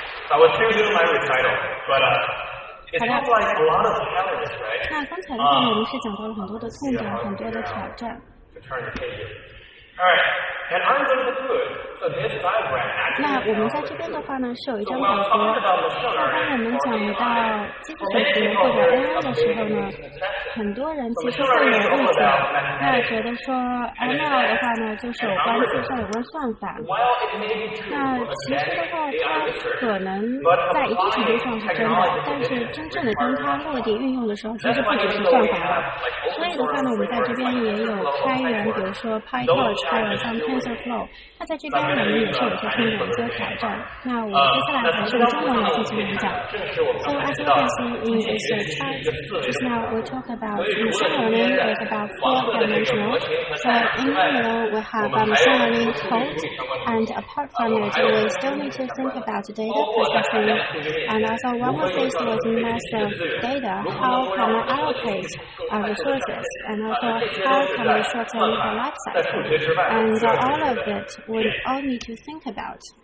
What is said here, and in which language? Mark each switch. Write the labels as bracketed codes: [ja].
[en] I was choosing my recital, but it seems like a lot of challenges, right? [zh] 那刚才的话呢，我们是讲到了很多的痛点，很多的挑战。 [en] To turn the pages. All right, and I'm going to do it So this diagram 那 actually [zh] 我们在这边的话呢，是有一张表格。当我们讲到基础学习或者 AI 的时候呢，很多人其实会有误解，那觉得说 ML 的话呢，就是有关计算、有关算法。那其实的话，它可能在一定程度上是真的，但是真正的当它落地运用的时候，其实不只是算法了。所以的话呢，我们在这边也有开源，比如说 PyTorch， 还有像 TensorFlow。那在这边我们也是有些听懂、有些挑战。那我接下来还是用中文来进行演讲。 [en] So as you can see in this chart, just now we talk about machine learning is about 4-dimensional. So in the middle we have a machine learning code, and apart from it, we still need to think about data processing. And also when we're faced with massive data, how can we allocate resources, and also how can we shorten the life cycle, and all of it we all need to think about.